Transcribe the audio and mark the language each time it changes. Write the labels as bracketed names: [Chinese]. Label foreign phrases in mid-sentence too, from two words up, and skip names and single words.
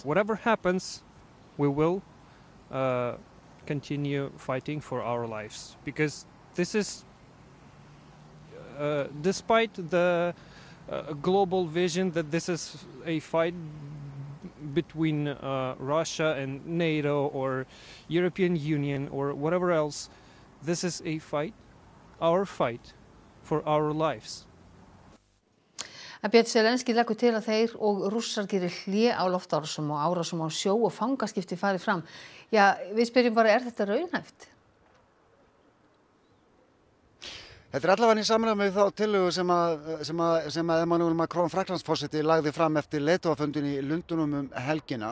[English] Whatever happens, we will continue fighting for our lives, because this is, despite the global vision that this is a fight between Russia and NATO or European Union or whatever else, this is a fight, our fight for our lives. [Icelandic] Björn Zelenský leggur til að þeir og Rússar gerir hlé á loftárásum og árásum á sjó og fangaskipti fari fram. Já, við spyrjum bara, þetta raunhæft? Þetta allavega í samræmi við þá tillögu sem að Emmanuel Macron Frakklandsforseti lagði fram eftir leiðtogafundinn í Lundúnum helgina.